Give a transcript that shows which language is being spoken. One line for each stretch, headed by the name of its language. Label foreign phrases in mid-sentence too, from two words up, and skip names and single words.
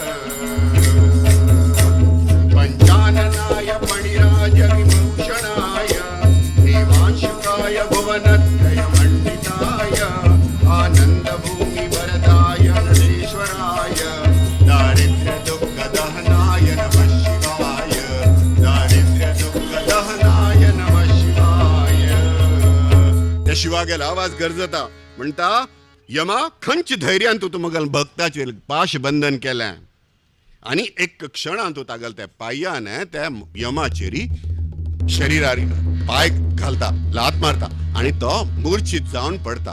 Sanskrit: पञ्चाननाय फणिराज विभूषणाय देवांशुकाय भुवनत्रयमण्डिताय आनन्दभूमि वरदाय नरेश्वराय दारिद्र्य दुःख दहनाय नमः शिवाय दारिद्र्य दुःख दहनाय नमः शिवाय.
Konkani: त्या शिवाग्याला आवाज गरजता म्हणता यमा खंच धैर्यान तू तुमगल भक्ताचेर पाशबंधन केलें आणि एक क्षणांत तू तागल त्या पायान त्या यमाचेरी शरीरार पाय घालता लात मारता आणि तो मूर्छित जावन पडता.